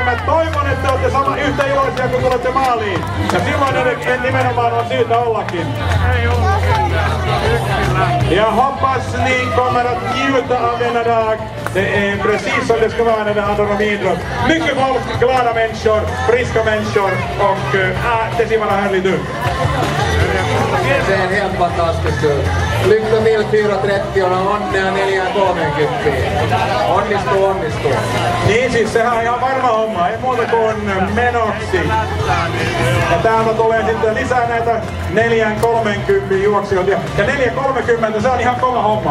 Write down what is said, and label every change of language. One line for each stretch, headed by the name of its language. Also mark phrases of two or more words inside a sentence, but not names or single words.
Finnish: Mä toivon, että te olette yhtä iloisia kun tulette maaliin. Ja silloin nimenomaan on syytä ollakin.
Swedish: Jag hoppas ni kommer att njuta av denna dag. Det är precis som det ska vara när det handlar om idrott. Mycket folk, glada människor, friska människor och det ser bara härligt ut.
Finnish: Se on
Swedish: helt fantastiskt ut. Lycka till
Finnish: 4.30 on onnea 4.30. Onnistuu. Niin siis sehän on ihan varma homma, ei muuta kuin menoksi. Ja täältä tulee sitten lisää näitä 4.30 juoksijoita. Ja 4.30 se on ihan kova homma.